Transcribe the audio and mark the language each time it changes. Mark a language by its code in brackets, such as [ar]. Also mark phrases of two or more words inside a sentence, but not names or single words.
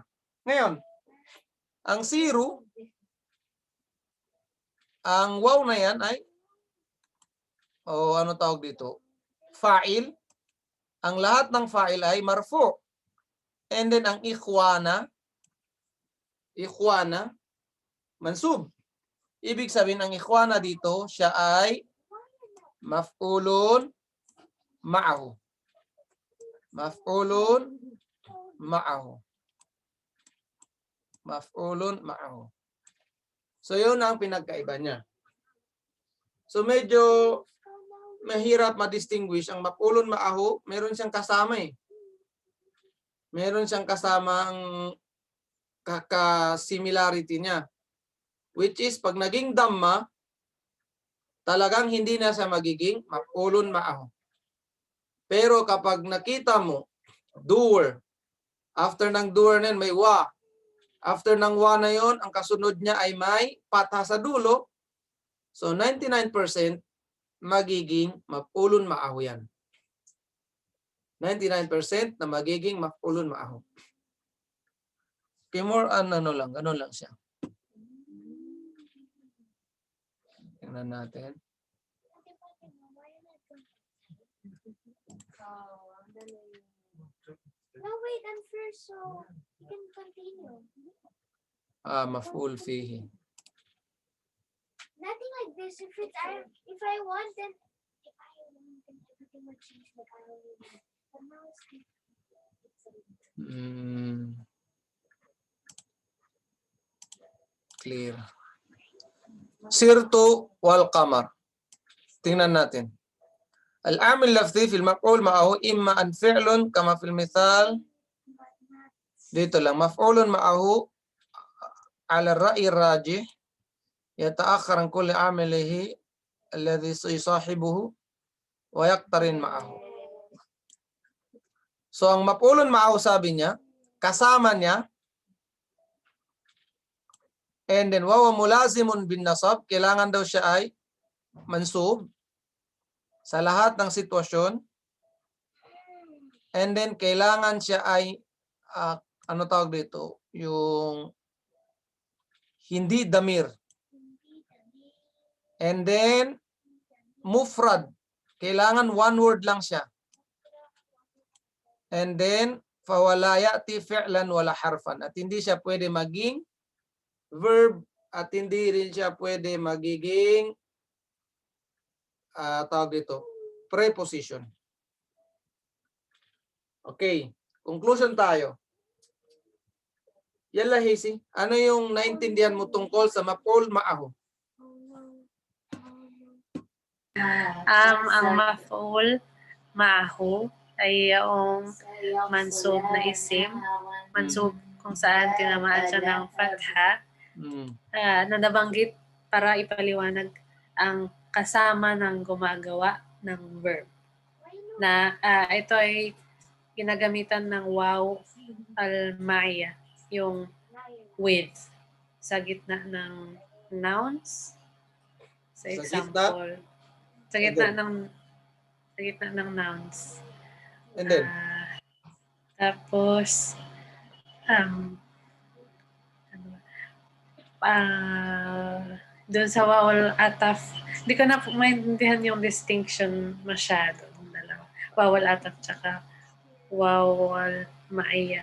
[tl] Ngayon, ang siru, ang waw na yan ay, ano tawag dito? Fa'il. ang lahat ng fa'il ay marfu. [en] And then [tl] ang ikhwana, mansub. Ibig sabihin ang ikhwana dito, siya ay [ar] مفعول معه. مفعول معه. مفعول معه. [tl] So yun ang pinagkaiba niya. So medyo mahirap ma-distinguish ang [ar] مفعول معه, [tl] meron siyang kasama eh. Meron siyang kasama ang kaka-similarity niya. [en] Which is [tl] pag naging damma, talagang hindi na siya magiging [ar] مفعول معه. [tl] Pero kapag nakita mo, doer, after ng doer na yun, may wa. After ng wa na yun, ang kasunod niya ay may patha sa dulo. So 99% magiging [ar] مفعول معه [tl] yan. 99% na magiging [ar] مفعول معه. [tl] Okay, more ano lang, ganun lang siya. Tingnan natin. [en] No, wait, I'm first, so you can continue. [ar] مفعول فيه. [en] Nothing like this. If I want, then everything would change. Like I don't even. But now it's Clear. [ar] سرت والقمر. [tl] Tingnan natin. [ar] العامل اللفظي في المفعول معه إما أن فعل كما في المثال. [tl] Dito lang, [ar] مفعول معه على الرأي راجح يتأخر عن كل عامله الذي يصاحبه ويقترن معه. [tl] So ang [ar] مفعول معه [tl] sabi niya, kasama niya, [en] and then [ar] وهو ملازم بالنصب, [tl] kailangan daw siya ay mansub sa lahat ng sitwasyon. [en] And then [tl] kailangan siya ay ano tawag dito, yung hindi damir. [en] And then [tl] mufrad, kailangan [en] one word [tl] lang siya. [en] And then [ar] فلا يأتي فعلا ولا حرفا, [tl] at hindi siya pwede maging verb at hindi rin siya pwede magiging tawag dito, preposition. Okay, conclusion tayo. Yalla Hisi, ano yung naintindihan mo tungkol sa [ar] مفعول معه? [tl] Ang [ar] مفعول معه [tl] ay yung mansub na isim. Mansub kung saan tinamaan siya ng fatha. Na nabanggit para ipaliwanag ang kasama ng gumagawa ng verb. Na ito ay ginagamitan ng [ar] واو المعية, [tl] yung with, sa gitna ng nouns. Sa example, sa gitna ng nouns. [en] And then [tl] Tapos doon sa [ar] واو العطف, [tl] hindi ko na maintindihan yung distinction masyado. [ar] واو العطف tsaka واو المعية.